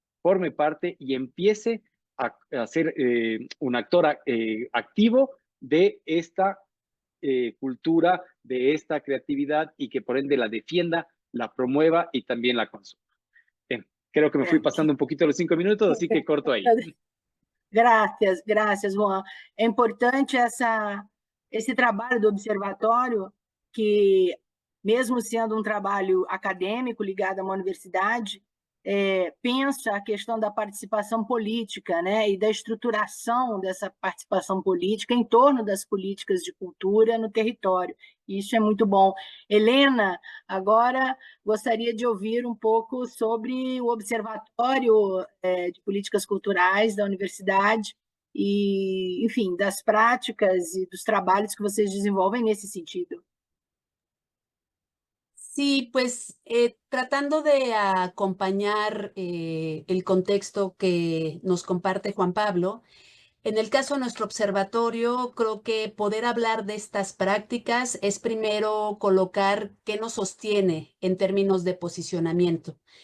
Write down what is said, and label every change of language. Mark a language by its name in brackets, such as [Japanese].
[Spanish] forme parte y empiece a ser un actor activo de esta cultura, de esta creatividad, y que por ende la defienda, la promueva y también la consuma. Bien, creo que me fui pasando un poquito los 5 minutos, así que corto ahí. [Portuguese] Graças, graças, Juan. É importante esse trabalho do observatório, que, mesmo sendo um trabalho acadêmico ligado a uma universidade, pensa a questão da participação política, né, e da estruturação dessa participação política em torno das políticas de cultura no território. Isso é muito bom. Helena, agora gostaria de ouvir um pouco sobre o Observatório de Políticas Culturais da Universidade e, enfim, das práticas e dos trabalhos que vocês desenvolvem nesse sentido. [Spanish] Sí, pues tratando de acompañar el contexto que nos comparte Juan Pablo, en el caso de nuestro observatorio, creo que poder hablar de estas prácticas es primero colocar qué nos sostiene en términos de posicionamiento.